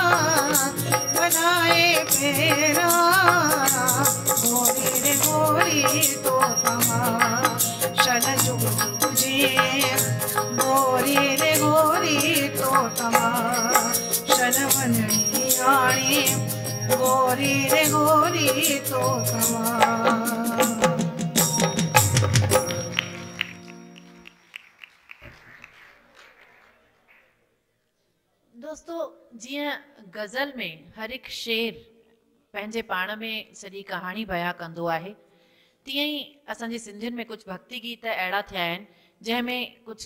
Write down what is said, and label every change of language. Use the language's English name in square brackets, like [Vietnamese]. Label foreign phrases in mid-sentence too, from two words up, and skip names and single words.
[Sindhi] बधाए फेरा गोरी रे गोरी तो तमा शल जुग जुग जिए गोरी रे गोरी तो तमा शल वनड़ी आणी गोरी रे गोरी तो तमा दोस्तों जीअं गज़ल में हर हिकु शेर पंहिंजे पाण में सॼी कहाणी बयां कंदो आहे तीअं ई असांजे सिंधियुनि में कुझु भक्ति गीत अहिड़ा थिया आहिनि जंहिंमें कुझु